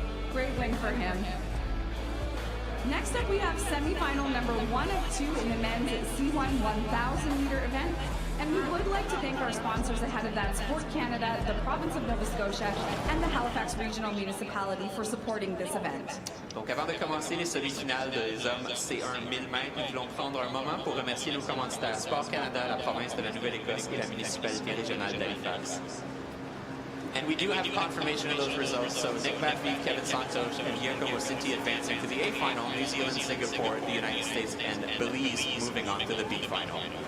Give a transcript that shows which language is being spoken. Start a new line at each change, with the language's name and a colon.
English: Great win for him. Next up, we have semifinal number 1 of 2 in the men's C1 1,000-meter event. And we would like to thank our sponsors ahead of that, Sport Canada, the province of Nova Scotia, and the Halifax Regional Municipality for supporting this event.
French: Donc avant de commencer les semi-finales des hommes C1 1000 mètres, nous voulons prendre un moment pour remercier nos commanditaires Sport Canada, la province de la Nouvelle-Écosse et la municipalité régionale d'Halifax.
English: And we do have confirmation of those results, so Nick Matfief, Kevin Santos, and Giacomo Cinti advancing to the A final, New Zealand, Singapore, the United States, and Belize moving on to the B final.